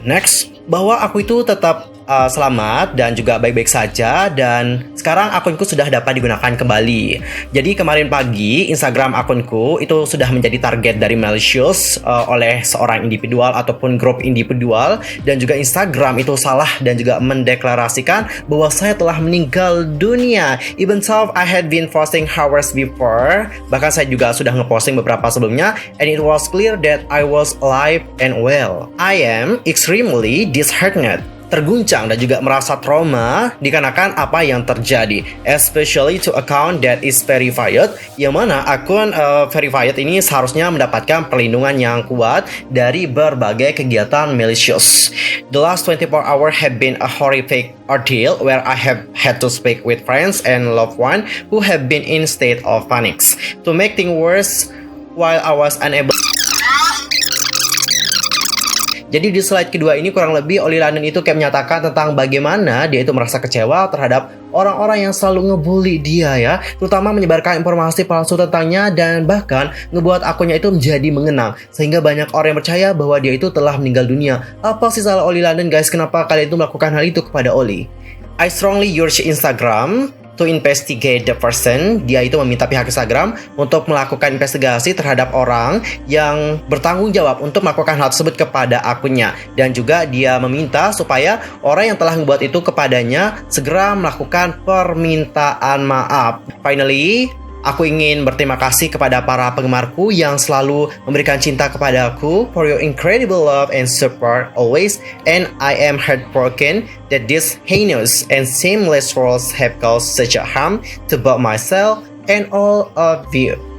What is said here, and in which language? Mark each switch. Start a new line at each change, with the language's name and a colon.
Indonesian: Next, bahwa aku itu tetap selamat dan juga baik-baik saja dan sekarang akunku sudah dapat digunakan kembali. Jadi kemarin pagi Instagram akunku itu sudah menjadi target dari malicious oleh seorang individual ataupun grup individual, dan juga Instagram itu salah dan juga mendeklarasikan bahwa saya telah meninggal dunia.
English: Even though I had been posting hours before,
Indonesian: bahkan saya juga sudah ngeposting beberapa sebelumnya,
English: and it was clear that I was alive and well. I am extremely disheartened,
Indonesian: terguncang dan juga merasa trauma dikarenakan apa yang terjadi,
English: especially to account that is verified,
Indonesian: yang mana akun verified ini seharusnya mendapatkan perlindungan yang kuat dari berbagai kegiatan malicious.
English: The last 24 hours have been a horrific ordeal where I have had to speak with friends and loved ones who have been in state of panic. To make things worse, while I was unable.
Indonesian: Jadi di slide kedua ini kurang lebih Oli London itu kayak menyatakan tentang bagaimana dia itu merasa kecewa terhadap orang-orang yang selalu ngebully dia ya, terutama menyebarkan informasi palsu tentangnya dan bahkan ngebuat akunnya itu menjadi mengenang sehingga banyak orang yang percaya bahwa dia itu telah meninggal dunia. Apa sih salah Oli London guys? Kenapa kalian itu melakukan hal itu kepada Oli?
English: I strongly urge Instagram to investigate the person.
Indonesian: Dia itu meminta pihak Instagram untuk melakukan investigasi terhadap orang yang bertanggung jawab untuk melakukan hal tersebut kepada akunnya. Dan juga dia meminta supaya orang yang telah membuat itu kepadanya segera melakukan permintaan maaf.
English: Finally,
Indonesian: aku ingin berterima kasih kepada para penggemarku yang selalu memberikan cinta kepada aku
English: for your incredible love and support always, and I am heartbroken that these heinous and shameless trolls have caused such a harm to both myself and all of you.